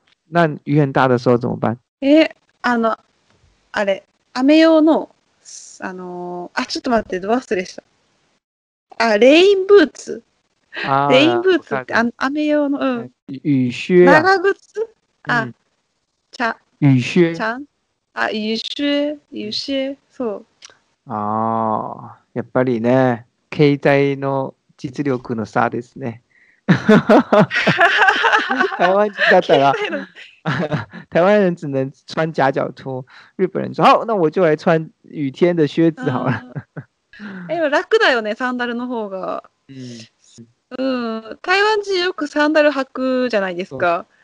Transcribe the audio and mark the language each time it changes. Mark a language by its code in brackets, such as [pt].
[zh] 那雨很大的时候怎么办？ [ja] あれ、雨用の、ちょっと待って、ど忘れした。レインブーツ。レインブーツって雨用の、雨靴。長靴？雨靴。雨靴。そう。やっぱりね、携帯の実力の差ですね。台湾人だったら [zh] 台湾人只能穿夹脚拖，日本人说好，那我就来穿雨天的靴子好了。 [ja] 楽だよね、サンダルの方が。台湾人よくサンダル履くじゃないですか。